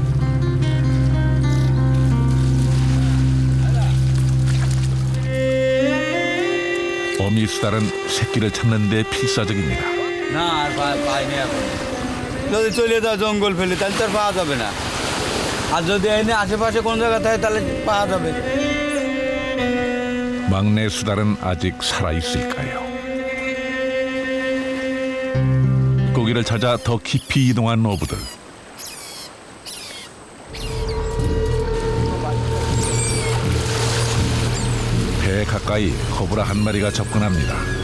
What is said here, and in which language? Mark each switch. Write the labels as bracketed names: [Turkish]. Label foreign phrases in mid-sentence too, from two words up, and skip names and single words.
[Korean] 어미 수달은 새끼를 찾는 데 필사적입니다. [Bangla] না আর পাইনি এখন যদি চলে যাও জঙ্গল ফেলে তাহলে তো আর পাওয়া যাবে না আর যদি এনে আশেপাশে কোন জায়গা থাকে তাহলে পাওয়া যাবে [Korean] 막내 수달은 아직 살아있을까요? 고기를 찾아 더 깊이 이동한 어부들. 배 가까이 코브라 한 마리가 접근합니다.